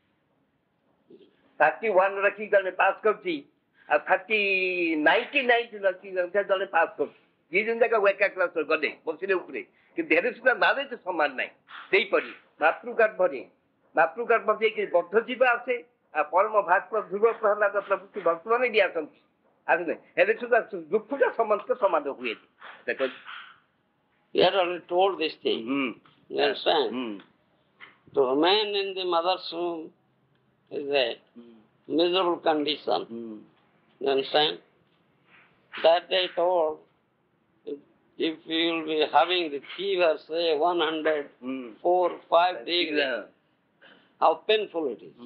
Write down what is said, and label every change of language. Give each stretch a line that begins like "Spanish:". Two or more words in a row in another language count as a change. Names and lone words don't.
Odia: 31 ରଖି ଜଣେ ପାସ୍ କରୁଛି ଆଉ 99 ରଖି ଜଣେ ପାସ୍ କରୁଛି ଦି ଜଣ ଯାକ ଏକା କ୍ଲାସ ଗଲେ ବସିଲେ ଉପରେ କିନ୍ତୁ ଧୀରେ ସୁଦ୍ଧା ନାଲେଜ ସମାନ ନାହିଁ ସେଇପରି ମାତୃଗର୍ଭ ଦେଇକି ବଦ୍ଧଜୀବ ଆସେ ଆଉ ପରମ ଭାସ୍କର ଧ୍ରୁବ ପ୍ରହ୍ଲାଦ ପ୍ରଭୃତି ଭକ୍ତମାନେ ବି ଆସନ୍ତି ଆସିଲେ ହେଲେ ସୁଦ୍ଧା ଦୁଃଖଟା ସମସ୍ତ ସମାନ ହୁଏନି ଦେଖ
English: We had already told this thing. You understand? To remain in the mother's womb is a miserable condition. You understand? That they told, if you will be having the fever, say 104, 5 degrees, how painful it is.